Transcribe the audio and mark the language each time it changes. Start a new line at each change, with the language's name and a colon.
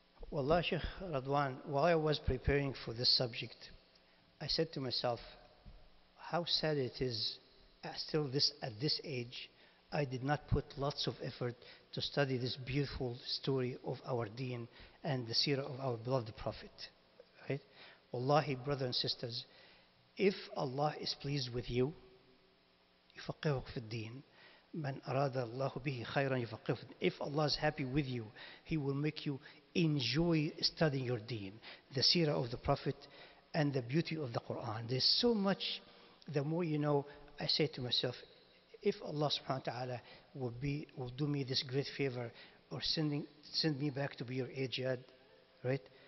English: Wallah, Sheikh Radwan, while I was preparing for this subject, I said to myself, how sad it is still at this age, I did not put lots of effort to study this beautiful story of our deen and the seerah of our beloved Prophet. Right? Wallahi, brothers and sisters, if Allah is pleased with you,
Arabic: يفقهك في الدين. من أراد الله به خيرا يفقهه.
English: If Allah is happy with you, He will make you enjoy studying your deen, the seerah of the Prophet and the beauty of the Quran. There's so much, the more you know, I say to myself, if Allah subhanahu wa ta'ala will do me this great favor or send me back to be your Ajad, right?